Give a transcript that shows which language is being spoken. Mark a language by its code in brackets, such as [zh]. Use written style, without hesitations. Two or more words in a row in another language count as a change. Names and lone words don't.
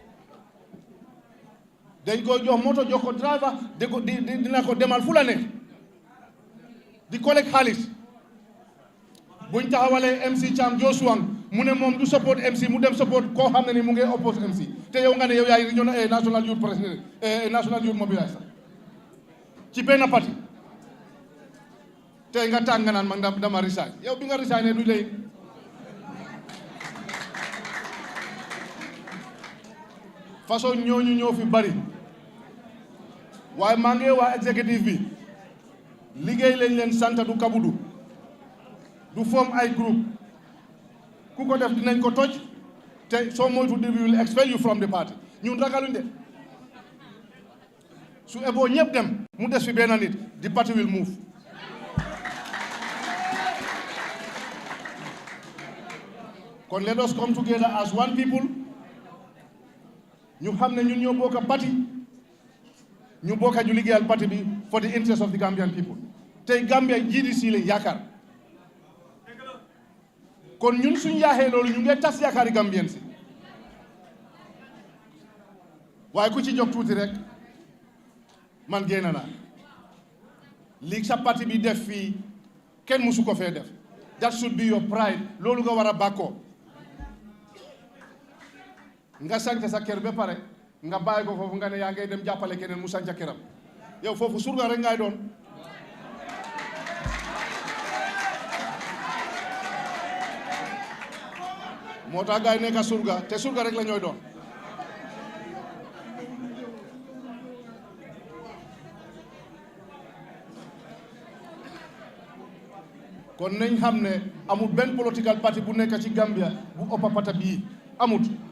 [wo] dañ koy jox moto jox ko driver dina ko demal fu la ne di collecte xaalis buñ taxawalee MC Cham Josuang mu ne moom du support MC mu dem support koo xam ne ni mu ngi oppose MC te yow nga ne yow yaay [en] national youth president national youth mobiliser [wo] ci benn parti tey nga tàng nga naan man dama resign yow bi nga resign ne du lay façon ñooñu ñoo fi bari waaye maa ngi waa exécutif bi liggéey lañ leen sant du kabudu du form ay groupe ku ko def dinañ ko toj te soo moytu [en] we will expel you from the party [wo] ñun ragaluñ de su eboo ñëpp dem mu des fi benn nit [en] the party will move [wo] kon [en] let us come together as one people [wo] ñu xam ne ñun ñoo bokk parti ñu bokk ñu liggéeyal parti bi [en] for the interest of the Gambian people [wo] tey Gambia GDC lañ yaakaar kon ñun suñ yaaxee loolu ñu ngi tas yaakaari Gambien si waaye ku ci jóg tuuti rek man génn naa lii sa parti bi def fii kenn musu ko fee def [en] that should be your pride [wo] loolu nga war a bàkkoo nga sànc sa kër ba pare nga bàyyi ko foofu nga ne yaa ngay dem jàppale keneen mu sànc këram yow foofu surga rek ngay doon moo tax gaay nekk surga te surga rek la ñooy doon kon nañ xam ne amul benn [en] political party [wo] bu nekk ci Gambia bu ëpp pata bii amut